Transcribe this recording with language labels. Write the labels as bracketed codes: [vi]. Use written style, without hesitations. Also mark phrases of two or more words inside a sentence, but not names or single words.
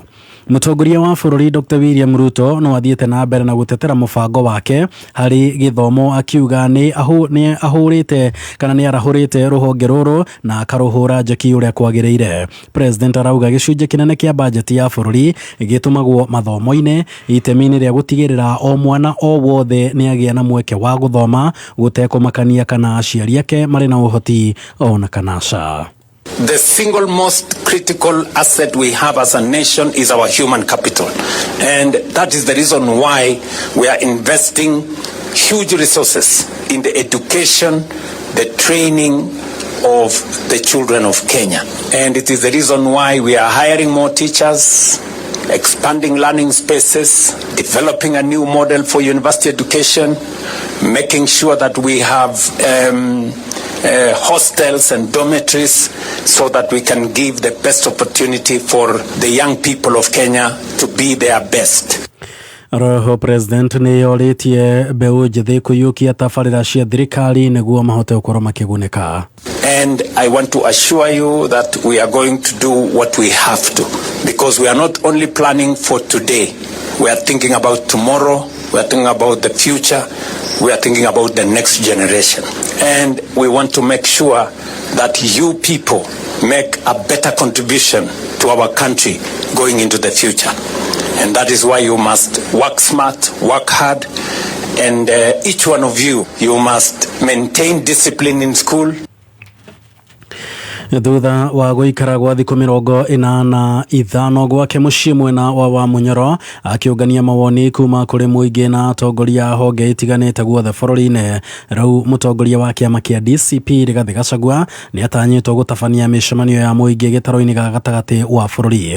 [ki] Mũtongoria wa bũrũri Dr. William Ruto no athiĩte na mbere na gũtetera mũbango wake harĩ gĩthomo akiuga nĩ ahũrĩte kana nĩ arahũrĩte rũhonge rũrũ na akarũhũra njeki ũrĩa kwagĩrĩire. President arauga gĩcunjĩ kĩnene kĩa bajeti ya bũrũri gĩtũmagwo mathomo-inĩ itemi-inĩ rĩa gũtigĩrĩra o mwana o wothe nĩ agĩa na mweke wa gũthoma gũtekũmakania kana aciari ake marĩ na ũhoti ona kana aca. [en] The single most critical asset we have as a nation is our human capital. And that is the reason why we are investing huge resources in the education, the training of the children of Kenya. And it is the reason why we are hiring more teachers, expanding learning spaces, developing a new model for university education, making sure that we have hostels and dormitories so that we can give the best opportunity for the young people of Kenya to be their best. [ki] Roho President nĩ yorĩtie mbeũ njĩthĩ kũiyũkia tabarĩra cia thirikari nĩguo mahote gũkorwo makĩgunĩka. [en] And I want to assure you that we are going to do what we have to, because we are not only planning for today, we are thinking about tomorrow we are thinking about the future, we are thinking about the next generation. And we want to make sure that you people make a better contribution to our country going into the future. And that is why you must work smart, work hard, and each one of you must maintain discipline in school. [ki] Thutha wa guikara gwa thiku 45 gwake mucii mwena wa Munyoro akiungania mawoni kuma kuri muingi na atongoria honge itiganite guothe bururi-ini. Rau mutongoria wa kiama kia DCP Rigathi Gachagua ni atanyitwo gutabania micemanio ya muingi gitaro-ini gatagati wa bururi.